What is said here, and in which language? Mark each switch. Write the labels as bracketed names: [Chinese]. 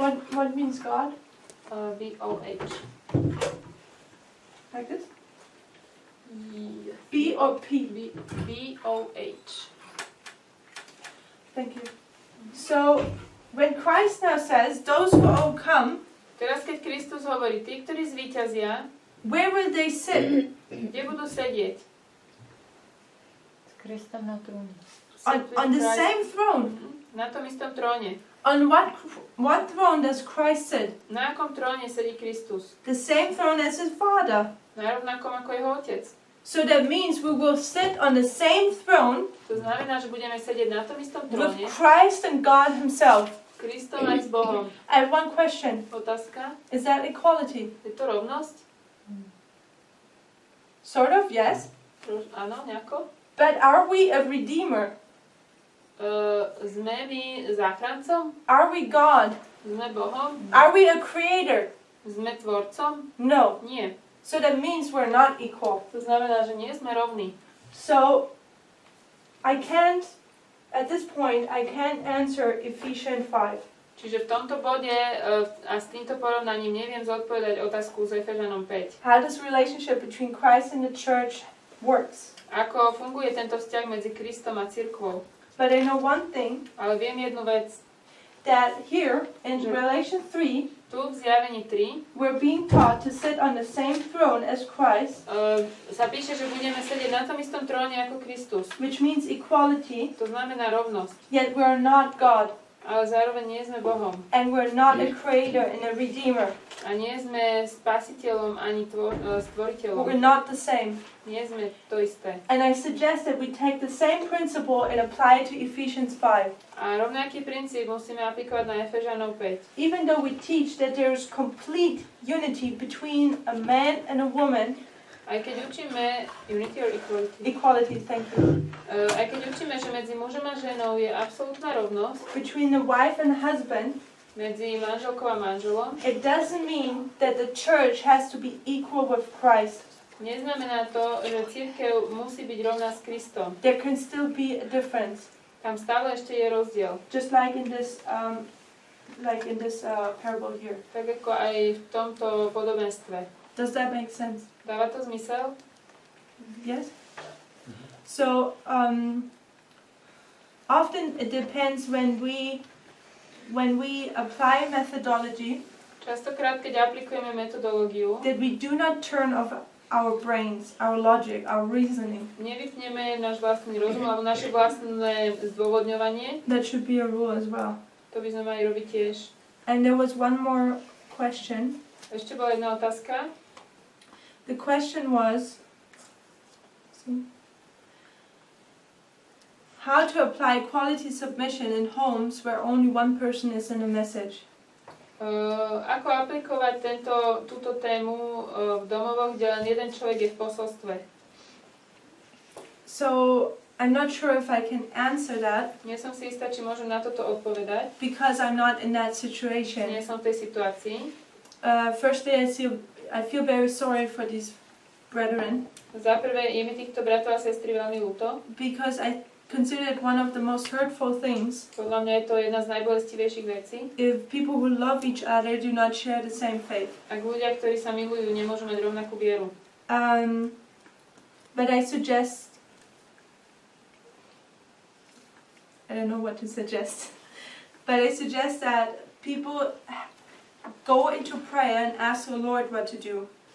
[English] What means God? [Slovak] B-O-H. [English] Like this? Yes. B or P? [Slovak] B-O-H. [English] Thank you. So, when Christ now says, those who overcome, [Slovak] Teraz, keď Kristus hovorí, tí, ktorí zvíťazia, [English] where will they sit? [Slovak] kde budú sedieť? S Kristom na tróne. [English] On the same throne. [Slovak] Na tom istom tróne. [English] On what throne does Christ sit? [Slovak] Na akom tróne sedí Kristus? [English] The same throne as his Father. [Slovak] Na rovnakom ako jeho otec. [English] So that means we will sit on the same throne [Slovak] To znamená, že budeme sedieť na tom istom [English] with [Slovak] tróne. [English] Christ and God himself. [Slovak] Kristom aj s Bohom. [English] I have one question. [Slovak] Otázka? [English] Is that equality? [Slovak] Je to rovnosť? [English] Sort of, yes. [Slovak] Áno, nejako? [English] But are we a redeemer? [Slovak] Sme my záchrancom? [English] Are we God? [Slovak] Sme Bohom? [English] Are we a creator? [Slovak] Sme tvorcom? [English] No. [Slovak] Nie. [English] So that means we're not equal. [Slovak] To znamená, že nie sme rovní. [English] So at this point, I can't answer Ephesians 5. [Slovak] Čiže v tomto bode a s týmto porovnaním neviem zodpovedať otázku z Efežanom 5. [English] How this relationship between Christ and the church works. [Slovak] Ako funguje tento vzťah medzi Kristom a cirkvou? [English] But I know one thing, [Slovak] Ale viem jednu vec. [English] that here in Revelation 3, [Slovak] Tu v Zjavení 3 [English] we're being taught to sit on the same throne as Christ, [Slovak] sa píše, že budeme sedieť na tom istom tróne ako Kristus. [English] which means equality, [Slovak] To znamená rovnosť. [English] yet we're not God. [Slovak] Ale zároveň nie sme Bohom. [English] And we're not a creator and a redeemer. [Slovak] A nie sme spasiteľom ani stvoriteľom. [English] We're not the same. [Slovak] Nie sme to isté. [English] And I suggest that we take the same principle and apply it to Ephesians 5. [Slovak] A rovnaký princíp musíme aplikovať na Efežanov 5. [English] Even though we teach that there is complete unity between a man and a woman, [Slovak] Aj keď učíme [English] unity or equality. equality, thank you, [Slovak] Aj keď učíme, že medzi mužom a ženou je absolútna rovnosť, [English] between the wife and husband, [Slovak] medzi manželkou a manželom, [English] it doesn't mean that the church has to be equal with Christ. [Slovak] neznamená to, že cirkev musí byť rovná s Kristom. [English] There can still be a difference, [Slovak] Tam stále ešte je rozdiel. [English] just like in this parable here. [Slovak] Tak ako aj v tomto podobenstve. [English] Does that make sense? [Slovak] Dáva to zmysel? [English] Yes? So, often it depends when we apply methodology [Slovak] Častokrát, keď aplikujeme metodológiu, [English] that we do not turn off our brains, our logic, our reasoning. [Slovak] nevypneme náš vlastný rozum alebo naše vlastné zdôvodňovanie, [English] That should be a rule as well. [Slovak] to by sme mali robiť tiež. [English] And there was one more question. [Slovak] Ešte bola jedna otázka. [English] The question was how to apply quality submission in homes where only one person is in a message. [Slovak] Ako aplikovať túto tému v domovoch, kde len jeden človek je v posolstve? [English] So I'm not sure if I can answer that [Slovak] Nie som si istá, či môžem na toto odpovedať. [English] because I'm not in that situation. [Slovak] som v tej situácii. [English] Firstly, I feel very sorry for these brethren [Slovak] Za prvé, je mi týchto bratov a sestry veľmi ľúto. [English] because I consider it one of the most hurtful things [Slovak] Podľa mňa je to jedna z najbolestivejších vecí. [English] if people who love each other do not share the same faith. [Slovak] Ak ľudia, ktorí sa milujú, nemôžu mať rovnakú vieru. [English] But I suggest, I don't know what to suggest, but I suggest that people go into prayer and ask the Lord what to do.